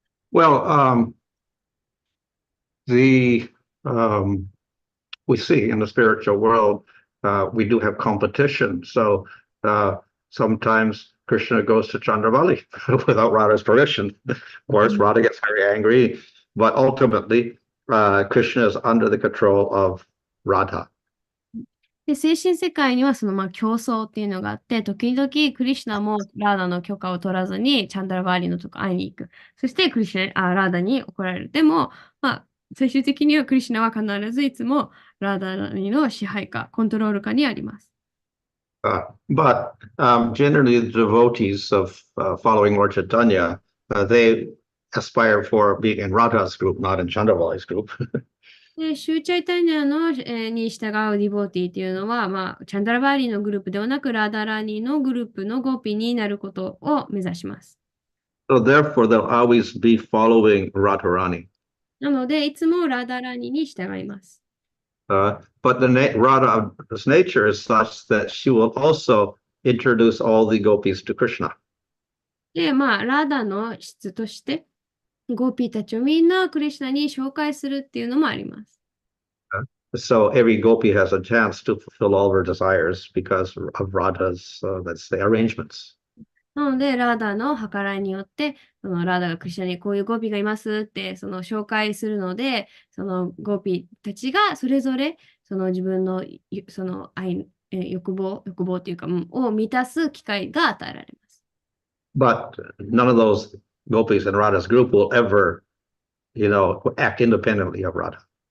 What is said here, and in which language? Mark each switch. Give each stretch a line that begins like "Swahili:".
English: Well, we see in the spiritual world, we do have competition. So sometimes Krishna goes to Chandravali without Radha's permission. Of course, Radha gets very angry, but ultimately, Krishna is under the control of Radha.
Japanese: で、精神世界には競争っていうのがあって、時々クリシュナもラーダの許可を取らずにチャンダラバーリのとこ会いに行く。そしてラーダに怒られる。でも、最終的にはクリシュナは必ずいつもラーダの支配下、コントロール下にあります。
English: But generally, the devotees of following Lord Chaitanya, they aspire for being in Radha's group, not in Chandravali's group.
Japanese: で、シューチャイタニアの、に従うディボーティーっていうのは、チャンダラバーリーのグループではなく、ラーダラーニーのグループのゴーピーになることを目指します。
English: So therefore, they'll always be following Radharani.
Japanese: なので、いつもラーダラーニーに従います。
English: But Radha's nature is such that she will also introduce all the gopis to Krishna.
Japanese: で、ラーダの質として、ゴーピーたちをみんなクリシュナに紹介するっていうのもあります。
English: So every gopi has a chance to fulfill all her desires because of Radha's, let's say, arrangements.
Japanese: なので、ラーダの計らいによって、ラーダがクリシュナにこういうゴーピーがいますって、紹介するので、ゴーピーたちがそれぞれ、自分の、欲望っていうか、を満たす機会が与えられます。
English: But none of those gopis in Radha's group will ever, act independently of Radha.